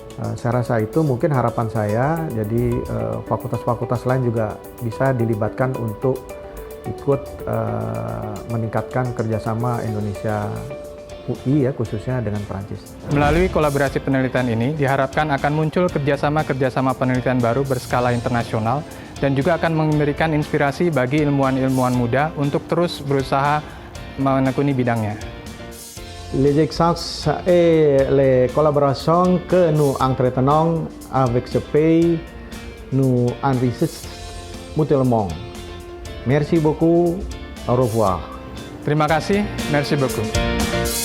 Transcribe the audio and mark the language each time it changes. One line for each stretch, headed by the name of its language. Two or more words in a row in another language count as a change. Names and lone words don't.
Indonesian: Saya rasa itu mungkin harapan saya, jadi fakultas-fakultas lain juga bisa dilibatkan untuk ikut meningkatkan kerjasama Indonesia UI ya, khususnya dengan Perancis. Melalui kolaborasi penelitian ini, diharapkan akan muncul kerjasama penelitian baru berskala internasional dan juga akan memberikan inspirasi bagi ilmuwan-ilmuwan muda untuk terus berusaha menekuni bidangnya.
French: Les exemples et les collaborations que nous entretenons avec ce pays nous enrichissent mutuellement. Merci beaucoup, au revoir.
Indonesian: Terima kasih,
French: merci beaucoup.